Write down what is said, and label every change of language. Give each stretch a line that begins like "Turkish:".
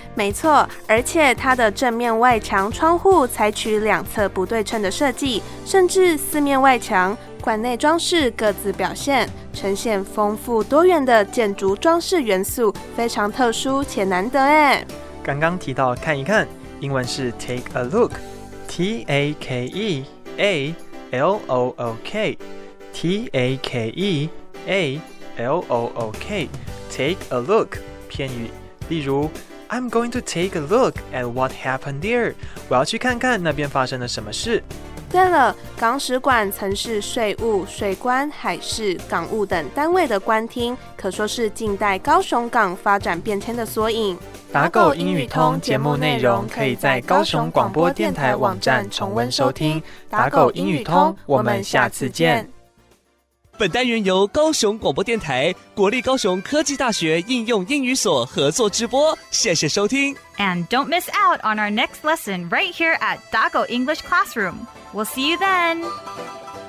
Chinese: 没错，而且它的正面外墙窗户采取两侧不对称的设计，甚至四面外墙、馆内装饰各自表现，呈现丰富多元的建筑装饰元素，非常特殊且难得耶。刚刚提到看一看，英文是 take a look, T-A-K-E-A-L-O-O-K, T-A-K-E-A-L-O-O-K, take a look 片语，例如
English: I'm going to take a look at what happened there.
Chinese: 我要去看看那边发生了什么事。对了，港史馆曾是税务、水关、海事、港务等单位的官厅，可说是近代高雄港发展变迁的缩影。打狗英语通节目内容可以在高雄广播电台网站重温收听。打狗英语通，我们下次见。本单元由高雄广播电台、国立高雄科技大学应用英语所合作直播，谢谢收听。
English: And don't miss out on our next lesson right here at Daco English Classroom. We'll see you then.